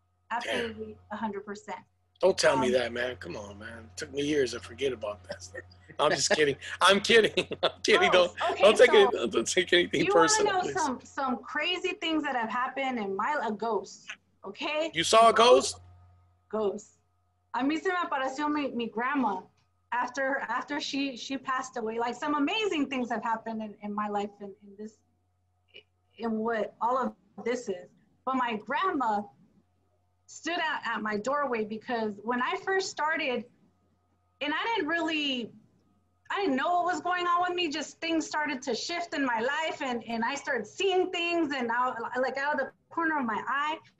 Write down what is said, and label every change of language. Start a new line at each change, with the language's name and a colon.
English: Absolutely, 100%. Don't tell me that, man. Come on, man. It took me years to forget about that stuff. I'm just kidding. I'm kidding. Don't take anything personal. You want to know some crazy things that have happened in a ghost, okay? You saw a ghost? Ghost.
Spanish: A mí se me apareció mi grandma
English: after she passed away. Like some amazing things have happened in my life in what all of this is. But my grandma stood out at my doorway because when I first started, and I didn't know what was going on with me, just things started to shift in my life and I started seeing things and out of the corner of my eye.